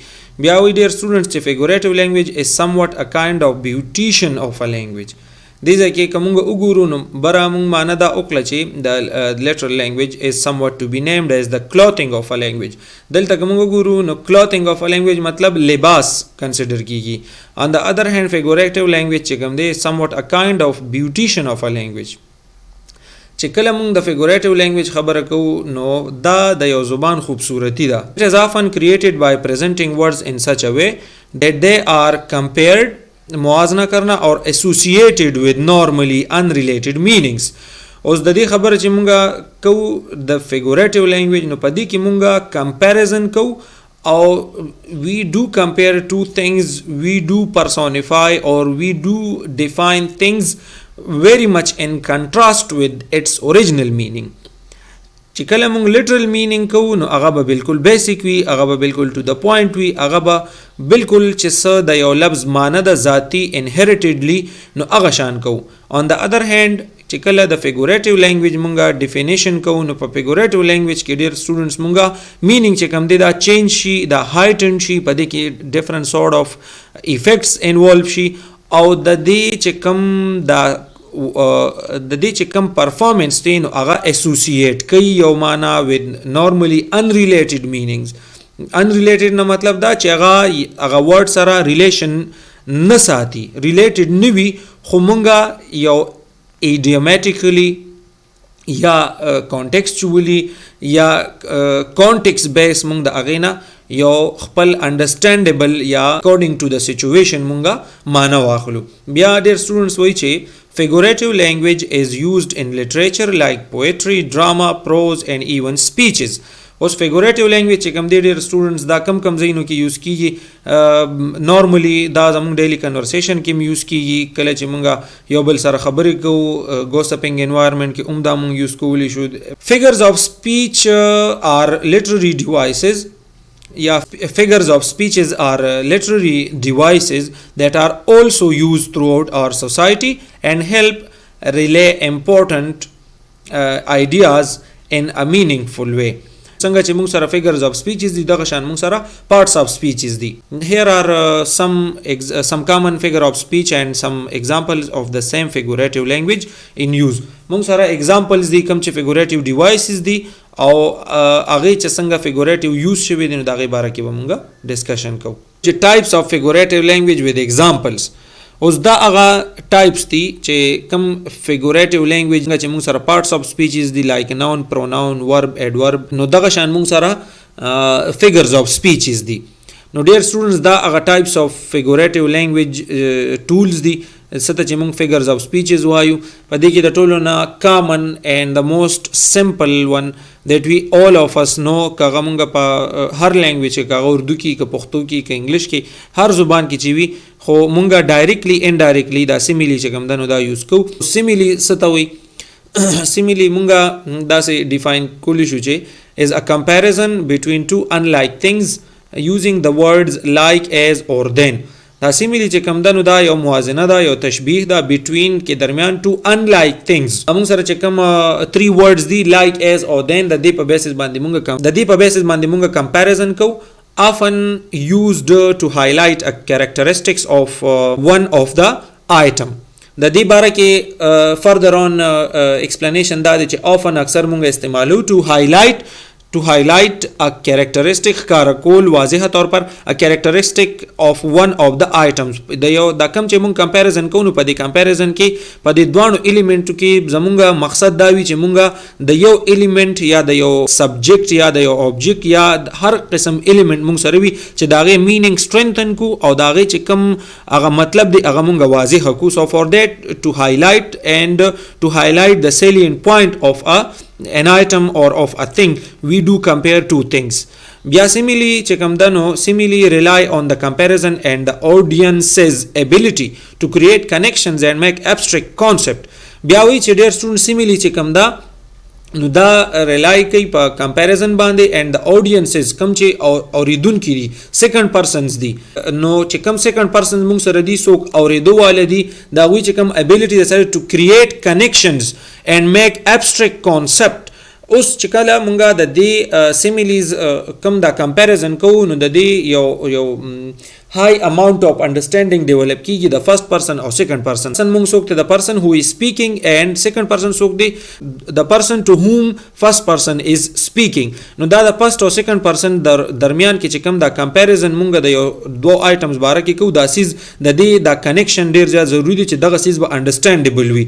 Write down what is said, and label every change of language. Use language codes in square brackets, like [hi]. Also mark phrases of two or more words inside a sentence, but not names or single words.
[ps] بیا وایي ډېر students چې [en] figurative language is somewhat a kind of beautician of a language. [ps] دې ځای کې که مونږ وګورو نو بره مونږ معنی دا وکړه چې د [en] literal language is somewhat to be named as the clothing of a language. [ps] دلته که مونږ وګورو نو [en] clothing of a language [ps] مطلب لباس کنسیډر کیږي. [en] on the other hand figurative language [ps] چې کوم دی [en] somewhat a kind of beautician of a language. [ps] چې کله مونږ د [en] figurative language [ps] خبره کوو نو دا د یو زبان خوبصورتی ده. [en] it is often created by presenting words in such a way that they are compared [ur] موازنه کرنا اور [en] associated with normally unrelated meanings. [ps] اوس د دې خبره چې مونږه کوو د [en] figurative language [ps] نو په دې کې مونږه comparison کوو او [en] we do compare two things, we do personify or we do define things very much in contrast with its original meaning. [ps] چې کله مونږ literal meaning کوو نو هغه به بالکل بیسیک وي، هغه به بالکل [en] to the point [ps] وي، هغه به بالکل چې څه د یو لفظ معنی د ذاتي inheritedly نو هغه شان کوو. [en] on the other hand [ps] چې کله د [en] figurative language [ps] مونږه definition کوو نو په [en] figurative language [ps] کې ډېر students مونږه meaning چې کوم دی دا change شي، دا heighten شي، په دې کې [en] different sort of effects [ps] involve شي او د دې چې کوم دا د دې چې کوم پرفارمنس دی نو هغه associate کوي یو معنی [en] with normally unrelated meanings. [ps] unrelated نه مطلب دا چې هغه word سره relation نه ساتي، related نه وي خو مونږه یو idiomatically یا contextually یا [en] context based [ps] مونږ د هغې نه یو خپل understandable یا [en] according to the situation [ps] مونږه معنی واخلو. بیا ډېر students وایي چې [en] figurative language is used in literature like poetry, drama, prose and even speeches. [ps] اوس [en] figurative language [ps] چې کوم دی ډېر students دا کم ځایونو کې یوز کیږي. نارملی دا زموږ [en] daily conversation [ps] کې یوز کیږي، کله چې مونږ یو بل سره خبرې کوو [en] gossiping environment [ps] کې دا مونږ یوز کولی شو. [en] figures of speech are literary devices یا figures of speeches are literary devices that are also used throughout our society and help relay important ideas in a meaningful way. [ps] څنګه چې موږ سره [en] figures of speeches [ps] دي دغه شان موږ سره [en] parts of speeches [ps] دي. [en] Here are some common figure of speech and some examples of the same figurative language in use. [ps] موږ سره examples دي کوم چې [en] figurative devices [ps] دي او هغه چې څنګه figurative use شوی دي نو دغه باره کې به موږ discussion کوو. [en] چې types of figurative language with examples. [ps] اوس دا هغه ټایپس دي چې کوم [en] figurative language [ps] چې موږ سره [en] parts of speeches [ps] دي [en] like noun, pronoun, verb, adverb [ps] نو دغه شان موږ سره [en] figures of speeches [ps] دي. نو [en] dear students [ps] دا هغه [en] types of figurative language tools [ps] دي څه چې موږ [en] figures of speeches [ps] وایو. په دې کې د ټولو نه [en] common and the most simple one that we all of us know [ps] کاغه موږ په هر لینګویج کې کاغه اردو کې که پښتو کې که انګلیش کې هر زبان کې چې وي خو موږ [en] directly indirectly [ps] دا simile چې کوم دنو دا یوز کوو. [en] simile [ps] څه ته وایي؟ [en] simile [ps] موږ داسې ډیفاین کولی شو چې [en] is a comparison between two unlike things using the words like, as or then. [ps] دا simile چې کوم دنو دا یو موازنه ده یو تشبیه ده between کې درمیان [en] two unlike things. [ps] موږ سره چې کوم 3 words دي [en] like, as or then [ps] د دې په بیسس باندې موږ comparison کوو. [en] Often used to highlight a characteristics of one of the item. [ps] د دې باره کې [en] further on explanation [ps] دا دی چې [en] often [ps] اکثر موږ استعمالو [en] to highlight a characteristic کارکول [ur] واضح طور پر [en] a characteristic of one of the items. [ps] دا کم چې مونږ comparison کوو په دې comparison کې په دې دوانو element کې زمونږ مقصد دا وي چې مونږ د یو element یا د یو subject یا د یو object یا هر قسم element مونږ سره وي چې داغه meaning strengthen کو او داغه چې کم هغه مطلب دی هغه مونږ واضح کو. [en] So for that to highlight the salient point of an item or of a thing we do compare two things. بیا simile [ps] چې کوم دنو [en] simile rely on the comparison and the audience's ability to create connections and make abstract concept. [ps] بیا وی چې ډیر student simile چې کوم دا نو دا rely کوي په comparison باندې [en] and the audiences [ps] کوم چې اوریدونکي دي [en] second persons [ps] دي نو چې کوم [en] second persons [ps] موږ سره دي څوک اوریدو والے دي دا وی چې کوم ability سره [en] to create connections and make abstract concept. [ps] اوس چې کله مونږه د دې similes کوم دا comparison کوو نو د دې یو [en] high amount of understanding [ps] develop کیږي د [en] first person [ps] او [en] second person. [ps] مونږ څوک ته [en] the person who is speaking and second person [ps] څوک دی [en] the person to whom first person is speaking. [ps] نو دا د first او second person درمیان کې چې کوم دا comparison مونږ د یو دو items باره کې کوو دا سیز د دې دا connection ډیر زیات ضروری دی چې دغه سیز به understandable وي.